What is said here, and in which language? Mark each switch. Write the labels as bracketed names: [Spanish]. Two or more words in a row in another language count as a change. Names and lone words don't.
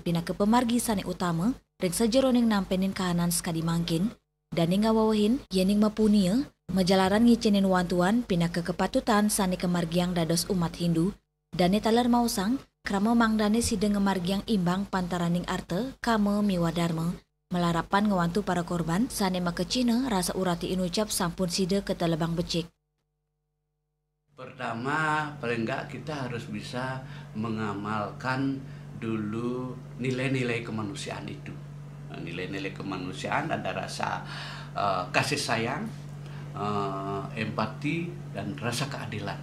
[Balinese] pina ke pemargi sani utama, ring sejeroning nampenin kahanan sekadi mangkin, dan ngawawahin yening mapunia, majalaran ngicinin wantuan pina ke kepatutan sani kemargiang dados umat Hindu, dan talar mausang, krama mangdane sideng ngemargiang imbang pantaraning arte, kame miwa dharma, melarapan ngewantu para korban, sani makecina rasa urati inucap sampun side ketelebang becik. [Indonesian] Pertama, paling enggak kita harus bisa mengamalkan dulu nilai-nilai kemanusiaan itu. Nilai-nilai kemanusiaan ada rasa kasih sayang, empati, dan rasa keadilan.